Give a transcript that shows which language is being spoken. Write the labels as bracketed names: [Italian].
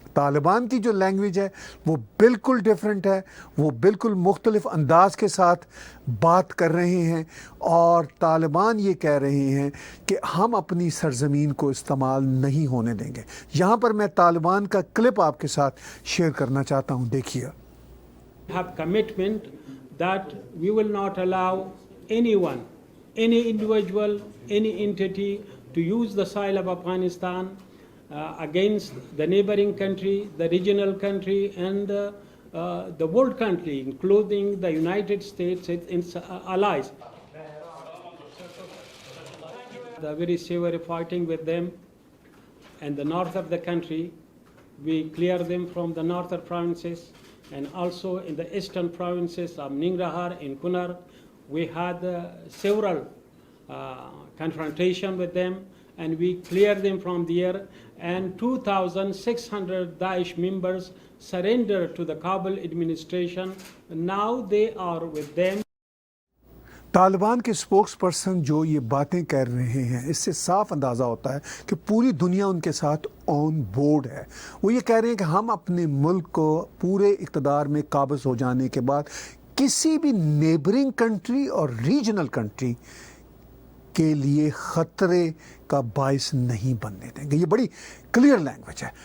[Urdu] طالبان کی جو لینگویج ہے وہ بالکل ڈیفرنٹ ہے، وہ بالکل مختلف انداز کے ساتھ بات کر رہے ہیں، اور طالبان یہ کہہ رہے ہیں کہ ہم اپنی سرزمین کو استعمال نہیں ہونے دیں گے. یہاں پر میں طالبان کا کلپ آپ کے ساتھ شیئر کرنا چاہتا ہوں، دیکھیے. [English] Have commitment that we will not allow anyone, any individual, any entity to use the soil of Afghanistan against the neighboring country, the regional country, and the world country, including the United States and its allies. The very severe fighting with them and the north of the country, we clear them from the northern provinces. And also in the eastern provinces of Ningrahar and Kunar, we had several confrontation with them, and we cleared them from there. And 2,600 Daesh members surrendered to the Kabul administration. Now they are with them. [Urdu] Taliban کے spokes person جو یہ باتیں کر رہے ہیں، اس سے صاف اندازہ ہوتا ہے کہ پوری دنیا ان کے ساتھ آن بورڈ ہے. وہ یہ کہہ رہے ہیں کہ ہم اپنے ملک کو پورے اقتدار میں قابض ہو جانے کے بعد کسی بھی نیبرنگ کنٹری اور ریجنل کنٹری کے لیے خطرے کا باعث نہیں بننے دیں گے. یہ بڑی کلیئر لینگویج ہے.